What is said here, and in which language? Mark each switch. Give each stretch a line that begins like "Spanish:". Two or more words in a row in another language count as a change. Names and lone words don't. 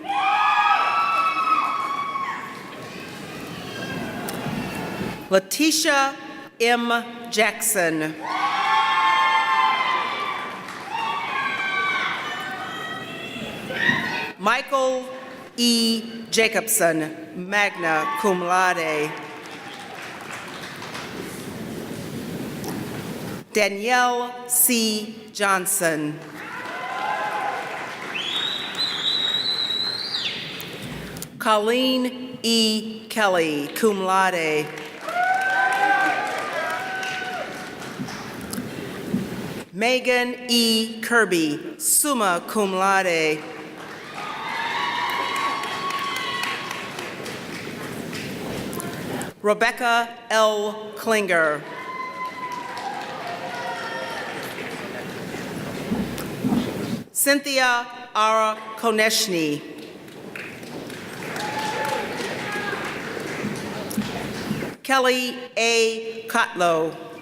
English: Letitia M. Jackson. Michael E. Jacobson,
Latin: magna cum laude.
English: Danielle C. Johnson. Colleen E. Kelly,
Latin: cum laude.
English: Megan E. Kirby,
Latin: summa cum laude.
English: Rebecca L. Klinger. Cynthia R. Konechny. Kelly A. Kotlow.